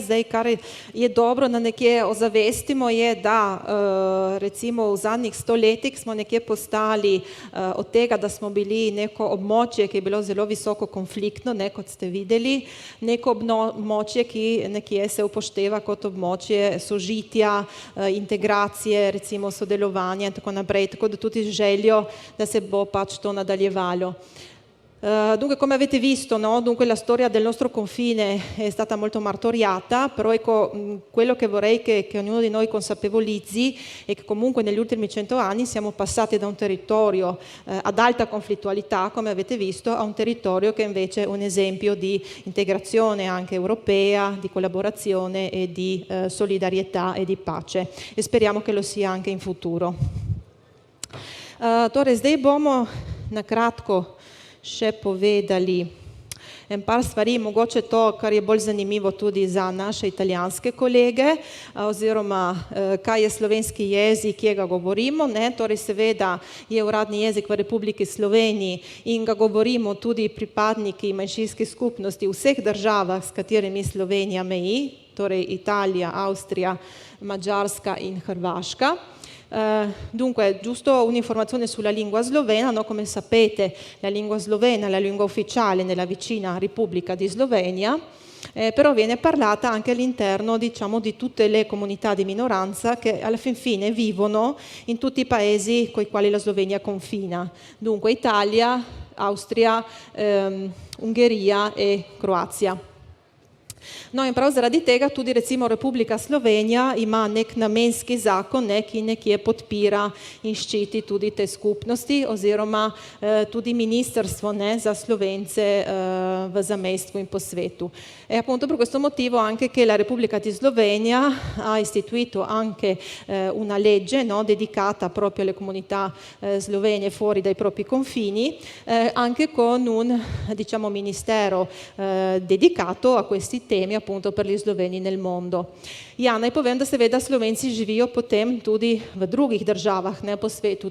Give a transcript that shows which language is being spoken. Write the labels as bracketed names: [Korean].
[Slovenian] Zdaj, kar je dobro, da nekje ozavestimo, je, da recimo v zadnjih 100 letih smo nekje postali od tega, da smo bili neko območje, ki je bilo zelo visoko konfliktno, ne, kot ste videli, neko območje, ki nekje se upošteva kot območje sožitja, integracije, recimo sodelovanja in tako naprej, tako da tudi željo, da se bo pač to nadaljevalo. [Italian] Dunque, come avete visto, no? Dunque, la storia del nostro confine è stata molto martoriata, però ecco, quello che vorrei che ognuno di noi consapevolizzi è che comunque negli ultimi 100 anni siamo passati da un territorio ad alta conflittualità, come avete visto, a un territorio che invece è un esempio di integrazione anche europea, di collaborazione e di solidarietà e di pace. E speriamo che lo sia anche in futuro. [Slovenian] Torej, zdaj bomo na kratko še povedali en par stvari, mogoče to, kar je bolj zanimivo tudi za naše italijanske kolege, oziroma kaj je slovenski jezik, kje ga govorimo, ne, torej seveda je uradni jezik v Republiki Sloveniji in ga govorimo tudi pripadniki manjšinskih skupnosti v vseh državah, s katerimi Slovenija meji, torej Italija, Avstrija, Mađarska in Hrvaška. [Italian] Dunque, giusto un'informazione sulla lingua slovena, no? Come sapete la lingua slovena è la lingua ufficiale nella vicina Repubblica di Slovenia, però viene parlata anche all'interno, diciamo, di tutte le comunità di minoranza che alla fin fine vivono in tutti i paesi con i quali la Slovenia confina, dunque Italia, Austria, Ungheria e Croazia. [Slovenian] No, in prav zaradi tega tudi recimo Republika Slovenija ima nek namenski zakon, ki nekje podpira in ščiti tudi te skupnosti oziroma tudi ministrstvo za Slovence v zamejstvu in po svetu. [Italian] E appunto per questo motivo anche che la Repubblica di Slovenia ha istituito anche una legge, no, dedicata proprio alle comunità slovene fuori dai propri confini, anche con un, diciamo, ministero dedicato a questi temi appunto per gli Sloveni nel mondo. [Slovenian] Ja, naj povem, da seveda Slovenci živijo potem tudi v drugih državah po svetu.